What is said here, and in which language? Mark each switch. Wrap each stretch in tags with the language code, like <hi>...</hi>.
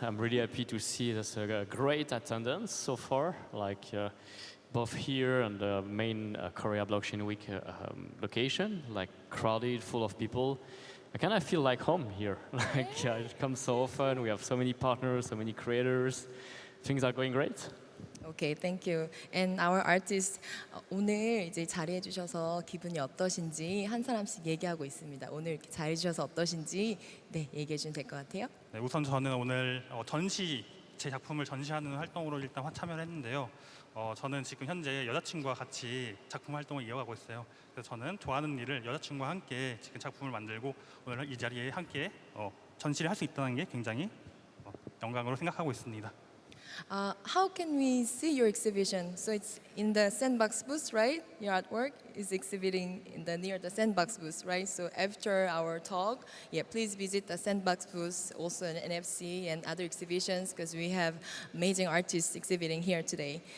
<en>I'm really happy to see there's a great attendance so far, both here and the main Korea Blockchain Week location, crowded, full of people. I kind of feel like home here. I come so often. We have so many partners, so many creators. Things are going great. Okay, thank you. And our artist</en> <ko>오늘 이제 자리해 주셔서 기분이 어떠신지 한 사람씩 얘기하고 있습니다. 오늘 이렇게 자리해 주셔서 어떠신지 얘기해 주면 될 것 같아요. 네, 우선 저는 오늘 제 작품을 전시하는 활동으로 일단 참여를 했는데요. 저는 지금 현재 여자친구와 같이 작품 활동을 이어가고 있어요. 그래서 저는 좋아하는 일을 여자친구와 함께 지금 작품을 만들고 오늘 이 자리에 함께 전시를 할 수 있다는 게 굉장히 영광으로 생각하고 있습니다.</ko> <en>How can we see your exhibition? So it's in the Sandbox booth, right? Your artwork is exhibiting near the Sandbox booth, right? So after our talk, please visit the Sandbox booth, also an NFC and other exhibitions, because we have amazing artists exhibiting here today.</en>